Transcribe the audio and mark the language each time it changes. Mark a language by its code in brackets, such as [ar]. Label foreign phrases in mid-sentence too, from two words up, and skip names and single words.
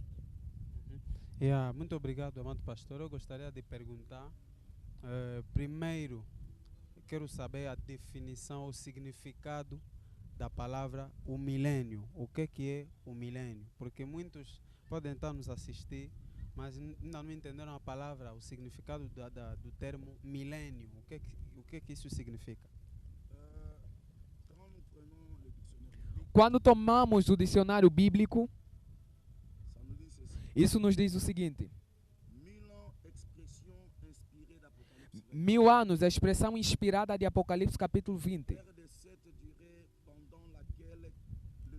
[pt] Muito obrigado, amado pastor. Eu gostaria de perguntar, primeiro, quero saber a definição, o significado da palavra o milênio. O que é o milênio? Porque muitos podem estar nos assistir, mas ainda não entenderam a palavra, o significado do termo milênio. O que isso significa? [fr] quand nous prenons le dictionnaire biblique, [pt] Quando tomamos o dicionário bíblico, [fr] ça nous dit ceci. [pt] isso nos diz o seguinte: [fr] 1000 ans, expression inspirée d'Apocalypse. [pt] 1000 anos, a expressão inspirada de Apocalipse capítulo 20. [fr] Guerre de 7 durée pendant laquelle